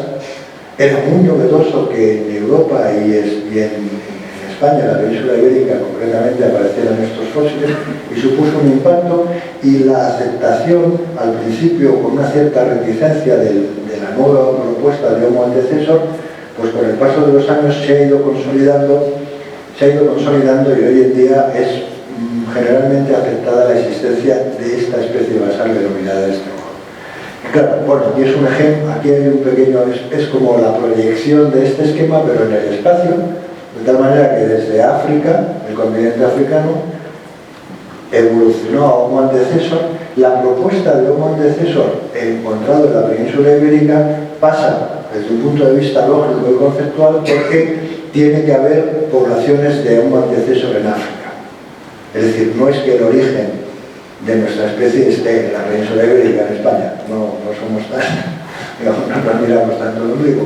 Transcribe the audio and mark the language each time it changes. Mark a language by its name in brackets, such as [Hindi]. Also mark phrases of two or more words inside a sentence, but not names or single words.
[Spanish] Era muy novedoso que en Europa y en España, en la península ibérica concretamente, aparecieran estos fósiles, y supuso un impacto, y la aceptación al principio con una cierta reticencia de la nueva propuesta de Homo antecessor, pues con el paso de los años se ha ido consolidando y hoy en día es generalmente aceptada la existencia de esta especie basal denominada Estrogón. Claro, bueno, aquí es un ejemplo, aquí hay un pequeño, es como la proyección de este esquema, pero en el espacio, de tal manera que desde África, el continente africano, evolucionó a Homo antecessor. La propuesta de Homo antecessor encontrado en la península ibérica pasa desde un punto de vista lógico y conceptual porque tiene que haber poblaciones de Homo antecessor en África. Es decir, no es que el origen de nuestra especie esté en la península ibérica, en España, no somos digamos, no nos miramos tanto el ombligo.